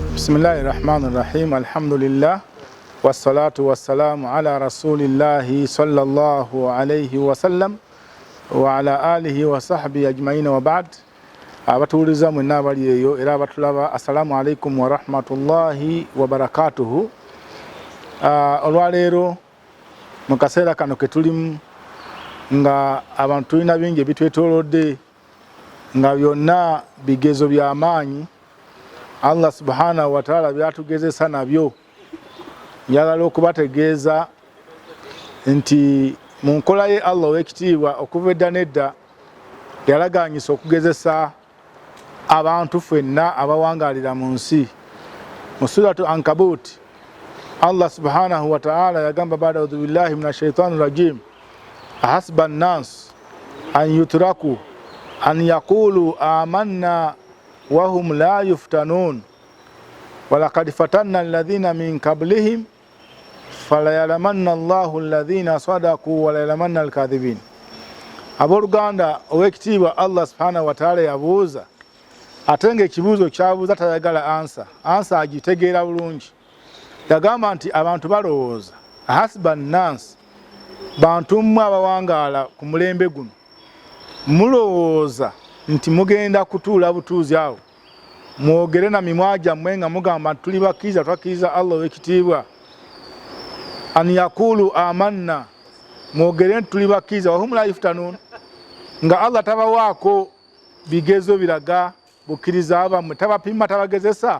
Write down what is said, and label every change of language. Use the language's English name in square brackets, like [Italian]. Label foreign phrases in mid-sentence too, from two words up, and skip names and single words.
[Arabic] Bismillahirrahmanirrahim. Alhamdulillah. والصلاة والسلام على رسول الله صلى الله عليه وسلم وعلى آله وصحبه أجمعين وبعد. [Ganda] Abatuliza mwenna bali eyo era abatulaba, [Arabic] السلام عليكم ورحمة الله وبركاته. [Ganda] Olwaleero mu kaseera kano ke tulimu nga abantu tulina bingi bitwetoolodde nga byonna bigezo by'amaanyi [Arabic] الله سبحانه وتعالى [Ganda] byatugezesa nabyo. Njagala okubategeeza nti mu nkola ye Allah ow'ekitiibwa okuva edda n'edda yalagaanyisa okugezesa abantu ffenna abawangaalira mu nsi. [Arabic] Mu سورة العنكبوت الله سبحانه وتعالى yagamba بعد أعوذ بالله من الشيطان الرجيم أحسب الناس أن يتركوا أن يقولوا آمنا وهم لا يفتنون ولقد فتنا الذين من قبلهم فليعلمن الله الذين صدقوا وليعلمن الكاذبين. [Ganda] Abooluganda ow'ekitiibwa [Arabic] الله سبحانه وتعالى [Ganda] yabuuza atenge ekibuuzo kyabuuza tayagala ansa agitegeera bulungi. Yagamba nti abantu balowooza [Arabic] أحسب الناس, [Ganda] bantu mmwe abawangaala ku mulembe guno mulowooza nti mugenda kutuula butuuzi awo mwogere na mimwa gyammwe nga mugamba tuli bakkiriza twakkiriza Allah ow'ekitiibwa, [Arabic] أن يقولوا آمنا [Ganda] mwogere nti tuli bakkiriza [Arabic] وهم لا يفتنون, [Ganda] nga Allah tabawaako bigezo biraga bukkiriza abammwe, tabapima tabagezesa.